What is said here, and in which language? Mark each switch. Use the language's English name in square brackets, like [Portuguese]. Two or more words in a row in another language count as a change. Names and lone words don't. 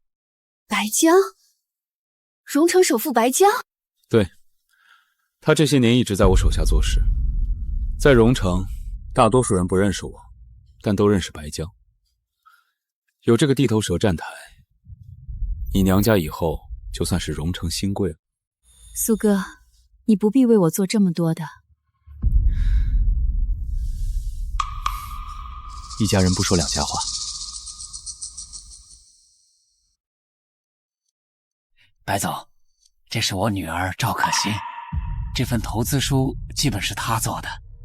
[Chinese] 白江，榮城首富白江。對，他這些年一直在我手下做事，在榮城，大多數人不認識我，但都認識白江。有這個地頭蛇站台，你娘家以后就算是荣成新贵了。苏哥，你不必为我做这么多的。一家人不说两家话。白总，这是我女儿赵可欣，这份投资书基本是她做的。